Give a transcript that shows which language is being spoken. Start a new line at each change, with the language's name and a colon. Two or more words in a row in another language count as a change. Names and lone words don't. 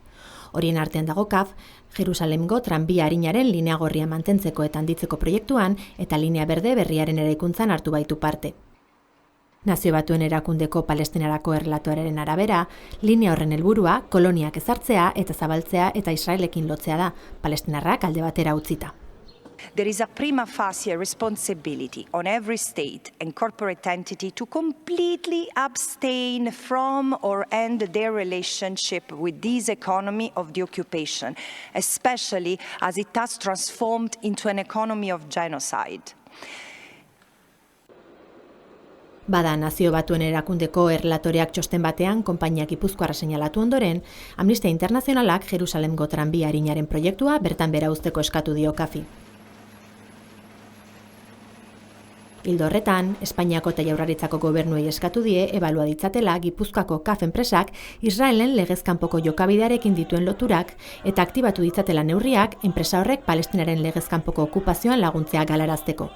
Basque: Horien artean dago CAF, Jerusalemgo tranbia arinaren linea gorria mantentzeko eta handitzeko proiektuan eta linea berde berriaren eraikuntzan hartu baitu parte. Nazio Batuen Erakundeko Palestinarako errelatorearen arabera, linea horren helburua koloniak ezartzea eta zabaltzea eta Israelekin lotzea da, palestinarrak alde batera utzita.
English: There is a prima facie responsibility on every state and corporate entity to completely abstain from or end their relationship with this economy of the occupation, especially as it has transformed into an economy of genocide.
Basque: Bada, Nazio Batuen Erakundeko errelatoreak txosten batean konpainia gipuzkoarra seinalatu ondoren, Amnistia Internazionalak Jerusalemgo tranbia arinaren proiektua bertan bera uzteko eskatu dio CAFi. Ildo horretan, Espainiako eta Jaurlaritzako gobernuei eskatu die ebalua ditzatela Gipuzkoako CAF enpresak Israelen legez kanpoko jokabidearekin dituen loturak eta aktibatu ditzatela neurriak enpresa horrek Palestinaren legez kanpoko okupazioan laguntzea galarazteko.